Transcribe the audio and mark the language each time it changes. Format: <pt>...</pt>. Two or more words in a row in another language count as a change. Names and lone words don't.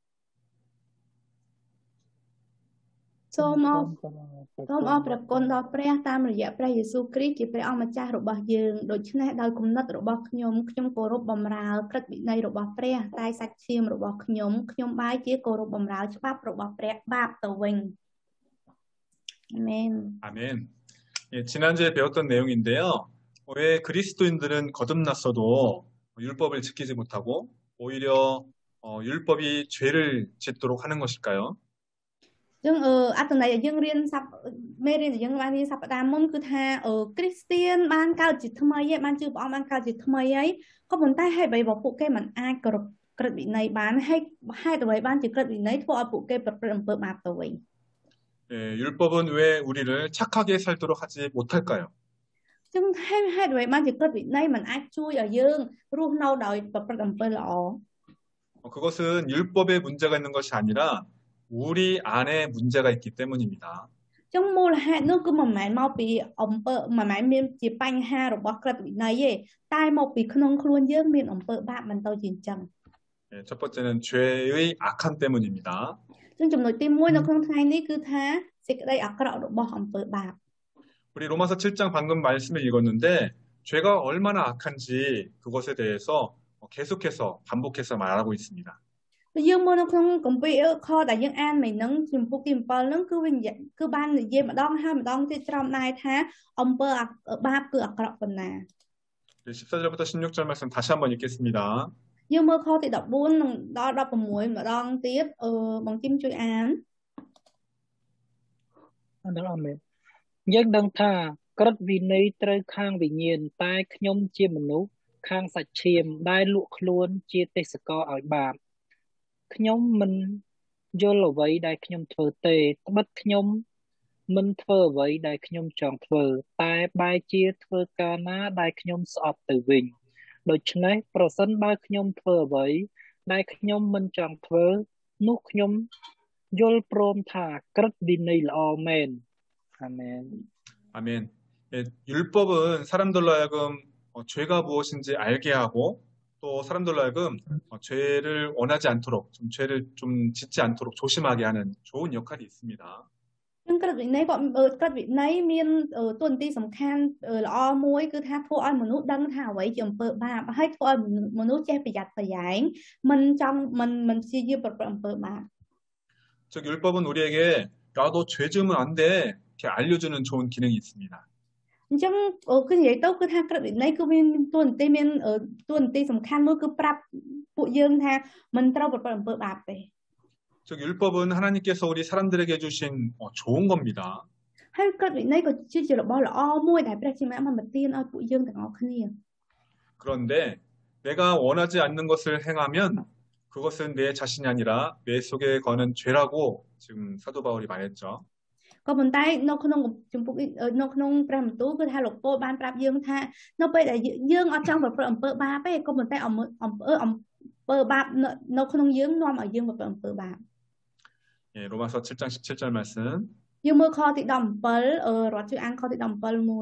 <km>សូមអរព្រះគុណដល់ព្រះតាមរយៈព្រះយេស៊ូវគ្រីស្ទជាព្រះអម្ចាស់របស់យើងដូច្នេះដោយគំនិតរបស់ខ្ញុំគោរពបម្រើក្រឹតវិន័យរបស់ព្រះតែសាច់ឈាមរបស់ខ្ញុំបែរជាគោរពបម្រើច្បាប់របស់ព្រះបាបទៅវិញអាមែន</km> <ko>아멘. 예, 지난주에 배웠던 내용인데요. 왜 그리스도인들은 거듭났어도 율법을 지키지 못하고 오히려 율법이 죄를 짓도록 하는 것일까요?</ko> <km>យើងអត្ថន័យយើងរៀនមេរៀនយើងបានរៀនសប្តាហ៍មុនគឺថាគ្រីស្ទៀនបានកើតជាថ្មីហើយបានជឿព្រះអង្គបានកើតជាថ្មីហើយក៏ប៉ុន្តែហេតុអ្វីបើពួកគេមិនអាចគោរពក្រឹតវិន័យបានហេតុអ្វីបានជាក្រឹតវិន័យធ្វើឲ្យពួកគេប្រព្រឹត្តអំពើបាបទៅវិញ</km> <ko>예, 율법은 왜 우리를 착하게 살도록 하지 못할까요?</ko> <km>ចឹងហេតុអ្វីបានជាក្រឹតវិន័យមិនអាចជួយឲ្យយើងរស់នៅដោយប្រព្រឹត្តអំពើល្អ</km> <ko>그것은 율법에 문제가 있는 것이 아니라 우리 안에 문제가 있기 때문입니다.</ko> <km>ចឹងមូលហេតុនោះគឺមិនមែនមកពីអំពើមិនមែនមានជាបញ្ហារបស់ក្រឹតវិន័យទេតែមកពីក្នុងខ្លួនយើងមានអំពើបាបមិនទៅជាអញ្ចឹង</km> <ko>예, 첫 번째는 죄의 악함 때문입니다.</ko> <km>ចឹងចំណុចទី1នៅក្នុងថ្ងៃនេះគឺថាសេចក្តីអាក្រក់របស់អំពើបាប</km> <ko>우리 로마서 7장 방금 말씀을 읽었는데 죄가 얼마나 악한지 그것에 대해서 계속해서 반복해서 말하고 있습니다.</ko> <km>យើងមើលនៅក្នុងគម្ពីរខដែលយើងអានមិញហ្នឹងជំពូកទី7ហ្នឹងគឺបាននិយាយម្ដងហើយម្ដងទៀតច្រើនដែរថាអំពើបាបគឺអាក្រក់ប៉ុណ្ណា</km> <ko>14절부터 16절 말씀 다시 한번 읽겠습니다.</ko> <km>យើងមើលខទី14និងដល់16ម្ដងទៀតបងជីមជួយអាន ដល់អមែនយើងដឹងថាក្រឹតវិន័យត្រូវខាងវិញ្ញាណតែខ្ញុំជាមនុស្សខាងសាច់ឈាម ដែលលក់ខ្លួនជាទេសករឲ្យបាបខ្ញុំមិនយល់អ្វីដែលខ្ញុំធ្វើទេត្បិតខ្ញុំមិនធ្វើអ្វីដែលខ្ញុំចង់ធ្វើតែបែរជាធ្វើការណាដែលខ្ញុំស្អប់ទៅវិញដូច្នេះប្រសិនបើខ្ញុំធ្វើអ្វីដែលខ្ញុំមិនចង់ធ្វើនោះខ្ញុំយល់ព្រមថាក្រឹតវិន័យល្អមែនអាមែន</km> <ko>아멘. 예, 율법은 사람들로 하여금 죄가 무엇인지 알게 하고 또 사람들로 하여금 죄를 원하지 않도록 좀 죄를 좀 짓지 않도록 조심하게 하는 좋은 역할이 있습니다.</ko> <km>នឹងក្រឹតវិន័យក៏ក្រឹតវិន័យមានតួនាទីសំខាន់ល្អមួយគឺថាធ្វើឲ្យមនុស្សដឹងថាអ្វីជាអំពើបាបហើយធ្វើឲ្យមនុស្សចេះប្រយ័ត្នប្រយែងមិនព្យាយាមប្រព្រឹត្តអំពើបាប</km> <ko>즉 율법은 우리에게 나도 죄 지으면 안 돼. 이렇게 알려주는 좋은 기능이 있습니다.</ko> <km>អញ្ចឹងគឺនិយាយទៅគឺថាក្រឹតវិន័យគឺមានតួនាទីសំខាន់មួយគឺប្រាប់ពួកយើងថាមិនត្រូវប្រព្រឹត្តអំពើបាបទេ</km> <ko>즉 율법은 하나님께서 우리 사람들에게 주신 좋은 겁니다.</ko> <km>ហើយក្រឹតវិន័យក៏ជារបស់ល្អមួយដែលព្រះជាម្ចាស់បានប្រទានឲ្យពួកយើងទាំងអស់គ្នា</km> <ko>그런데 내가 원하지 않는 것을 행하면 그것은 내 자신이 아니라 내 속에 거는 죄라고 지금 사도 바울이 말했죠.</ko> <km>ក៏ប៉ុន្តែនៅក្នុងចំពុកនៅក្នុងព្រះបន្ទូលគឺថាលោកពោលបានប្រាប់យើងថានៅពេលដែលយើងអត់ចង់ប្រព្រឹត្តអំពើបាបទេក៏ប៉ុន្តែអំពើបាបនៅក្នុងយើងនាំឲ្យយើងប្រព្រឹត្តអំពើបាប</km> <ko>예, 로마서 7장 17절 말씀.</ko> <km>យើងមើលខទី17រត់ជួយអានខទី17មួយ</km>